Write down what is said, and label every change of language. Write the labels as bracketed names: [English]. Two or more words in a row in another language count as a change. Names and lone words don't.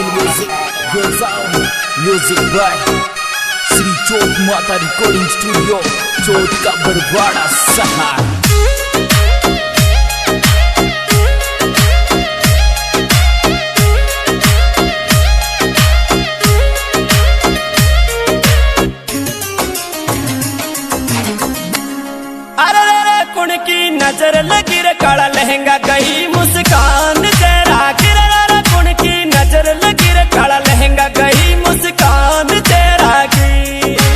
[English] Music goes on. Music by Sri Chot Mata Recording Studio, Chot का बरवाड़ा सहार। [Rajasthani] कुण की नजर लगी रे काला लहंगा गई मुस्कान तेरा गिरा कुण की नजर लगी रे काला लहंगा गई मुस्कान तेरा की